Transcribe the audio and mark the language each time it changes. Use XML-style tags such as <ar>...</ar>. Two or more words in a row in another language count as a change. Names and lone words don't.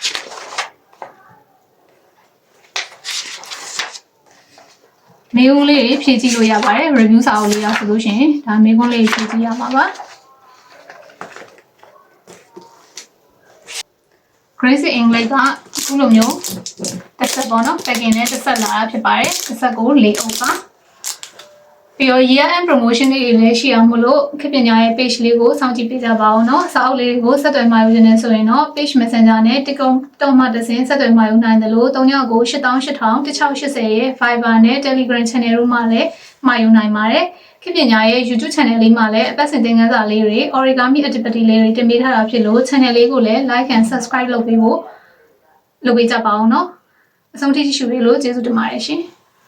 <my>မေးခွန်းလေးဖြည့်ကြည့်လို့ရပါတယ် review စာအုပ်လေးရဆိုလို့ရှိရင်ဒါမေးခွန်းလေးဖြည့်ကြည့်ရမှာပါ Grace English ကအခုလိုမျိုးတစ်ဆက်ပေါ့နော် packing နဲ့တစ်ဆက်လာတာဖြစ်ပါတယ်တစ်ဆက်ကို၄အုပ်ပါပြီးတော့</my> <en>year end promotion</en> <my>တွေလည်းရှိအောင်မလို့ခေတ်ပ ညာရဲ့ page လေးကိုစောင့်ကြည့်ပေးကြပါအောင်နော်စာအုပ်လေးကိုဆက်သွယ်မှာယူနေဆိုရင်တော့</my> <en>page messenger</en> <my>နဲ့ TikTok မှာတစ်ဆင့်ဆက်သွယ်မှာယူနိုင်တယ်လို့3ကို8880ရဲ့ Fiverr နဲ့</my> <en>Telegram channel</en> <my>တို့မှာလည်းမှာယူနိုင်ပါတယ်ခေတ်ပညာရဲ့</my> <en>YouTube channel</en> <my>လေးမှာလည်းအပတ်စဉ်သင်ခန်းစာလေးတွေ</my> <en>origami activity</en> <my>လေးတွေတင်ပေးထားတာဖြစ်လို့ channel လေးကိုလည်း</my> <en>like and subscribe</en> <my>လုပ်ပေးဖို့လုပ်ပေးကြပါအောင်နော်အဆုံးထိကြည့်ရှုပေးလို့ကျေးဇူးတင်ပါတယ်ရှင်</my>